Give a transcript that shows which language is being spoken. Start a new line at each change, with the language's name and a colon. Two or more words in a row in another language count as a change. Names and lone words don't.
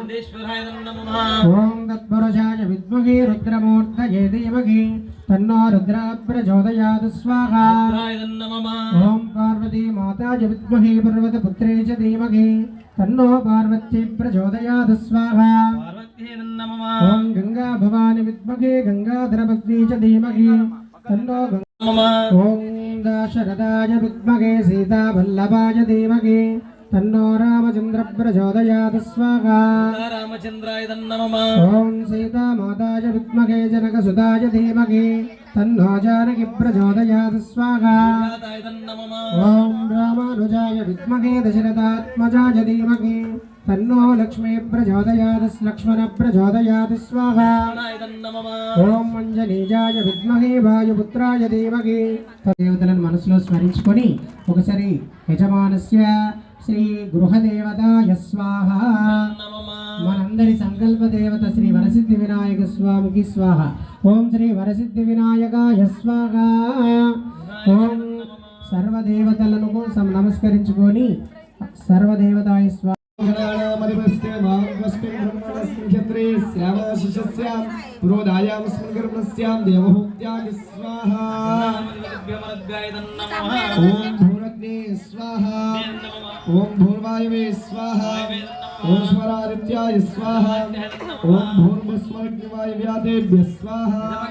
Sanskrit: ఓం తత్పురుషాయ విద్మహే రుద్రమూర్తయే ధీమహి తన్నో రుద్ర ప్రచోదయాత్ స్వాహా. ఓం పార్వతీ మాతాయ విద్మహే పర్వతపుత్రే చ ధీమహి తన్నో పార్వతీ ప్రచోదయాత్ స్వాహా. ఓం గంగా భవాని విద్మహే గంగాధరపత్ని చ ధీమహి तन्नो ओम दाशरथाय विद्महे सीतावल्लभाय धीमहि तन्नो रामचंद्र प्रचोदयात् स्वाहा रामचंद्राय नमः ओम सीता माताय विद्महे जनकसुताय धीमहि तन्नो जानकी प्रचोदयात् स्वाहा ओम रामानुजाय विद्महे दशरथात्मजाय धीमहि तन्नो लक्ष्मी प्रचोदयात् लक्ष्मण प्रचोदयात् स्वाहा ओम अंजनीजाय विद्महे वायुपुत्राय धीमहि
Telugu: దేవతలను మనసులో స్మరించుకొని ఒకసారి
Sanskrit: యజమానస్య శ్రీ గృహదేవతాయ స్వాహ
Telugu: మనందరి సంకల్ప దేవత శ్రీ వరసిద్ధి వినాయక స్వామికి
Sanskrit: స్వాహ ఓం శ్రీ వరసిద్ధి వినాయకాయ స్వాహ ఓం
Telugu: సర్వదేవతలను నమస్కరించుకొని
Sanskrit: సర్వదేవతాయ స్వాహ ओम भूर्वायवे स्वाहा ओम स्वरादित्याय स्वाहा ओम भूर्भुस्वर्गवायव्यादेभ्यः स्वाहा